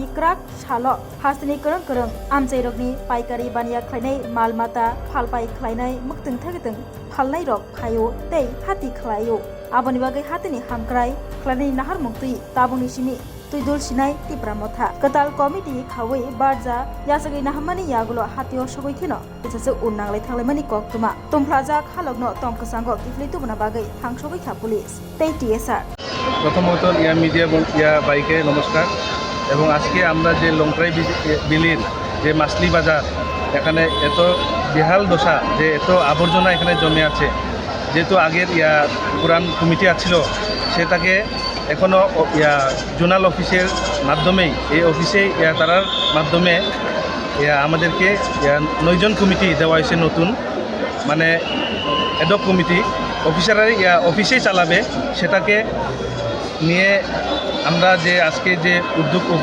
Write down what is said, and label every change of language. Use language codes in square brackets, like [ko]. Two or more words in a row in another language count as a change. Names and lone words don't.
[trp] क्राक साल हास्तिनि करं करं आमचाय रकनि पाइकारि बानिया ख्लायनाय मालमाता फालपाय ख्लायनाय मुक्तों थागतों फालनाय रक फायो तै हाति ख्लायो आबनि बागै हातिनि हामक्राय ख्लायनाय नाहार मुक्तै ताबुनि सिमि तुइदुल सिनाय तिप्रामथा कताल कमिटी खावै बारजा यासगै नाहामानि यागुलो हातियो सगैखेनो बिसासो उननांलाय थांलायमानि कक्तुमा तंफ्लाजा खालगनो तंकसांग किफलै तुबना बागै थांसगै खा पुलिस तै टीएसआर [bn] প্রথমত ইয়া মিডিয়া ইয়া বাইকে নমস্কার এবং আজকে আমরা যে লংট্রাই বিলির যে মাসলি বাজার এখানে এত বেহাল দশা যে এত আবর্জনা এখানে জমে আছে যেহেতু আগের ইয়া পুরান কমিটি আছিল সেটাকে এখনও ইয়া [en] zonal office [bn] মাধ্যমেই এই অফিসে ইয়া তারার মাধ্যমে ইয়া আমাদেরকে 9 জন কমিটি দেওয়া হয়েছে নতুন মানে [en] ad hoc committee officers [bn] ইয়া অফিসেই চালাবে সেটাকে নিয়ে আমরা যে আজকে যে উদ্যোগ